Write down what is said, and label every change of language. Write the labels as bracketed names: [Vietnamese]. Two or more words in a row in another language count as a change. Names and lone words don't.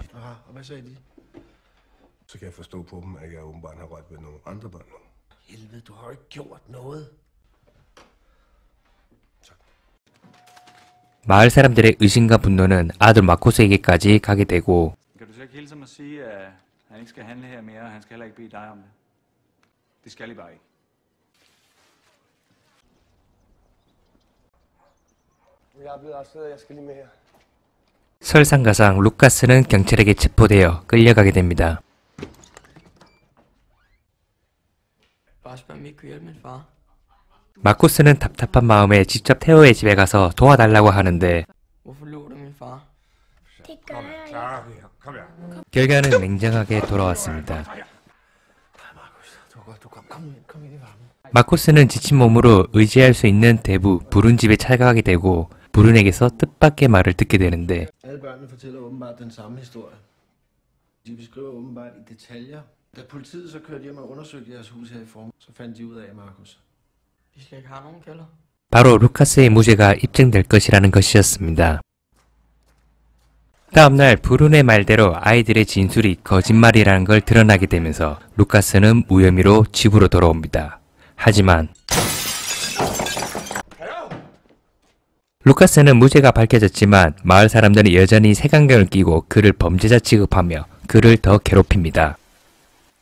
[Danish] Aha, og hvad sagde de? Så kan jeg forstå på dem, at jeg åbenbart har rørt ved nogle andre børn nu. Helvede, du har jo ikke gjort noget. [Korean] 마을 사람들의 의심과 분노는 아들 마코스에게까지 가게 되고 [Danish] Kan du så ikke hilse mig og sige, at han ikke skal handle her mere, og han skal heller ikke bede dig om det? Det skal I bare ikke. Jeg er blevet arresteret, jeg skal lige med her. [Korean] 설상가상 루카스는 경찰에게 체포되어 끌려가게 됩니다. [Danish] Bare spørg, om I kunne hjælpe min far. [Korean] 마코스는 답답한 마음에 직접 테오의 집에 가서 도와달라고 하는데 [Danish] Hvorfor lå du min far? Det gør jeg ikke. Klar, her. Kom her. [Korean] 결과는 냉정하게 돌아왔습니다. [Danish] Kom ind i varmen. [Korean] 마코스는 지친 몸으로 의지할 수 있는 대부 부른 집에 찾아가게 되고 부른에게서 뜻밖의 말을 듣게 되는데 [Danish] Alle børnene fortæller åbenbart den samme historie. De beskriver åbenbart i detaljer. Da politiet så kørte hjem og undersøgte jeres hus her i form, så fandt de ud af, Markus. Vi skal ikke have nogen kælder. [Korean] 바로 루카스의 무죄가 입증될 것이라는 것이었습니다. 다음날 부른의 말대로 아이들의 진술이 거짓말이라는 걸 드러나게 되면서 루카스는 무혐의로 집으로 돌아옵니다. 하지만 루카스는 무죄가 밝혀졌지만 마을 사람들은 여전히 색안경을 끼고 그를 범죄자 취급하며 그를 더 괴롭힙니다.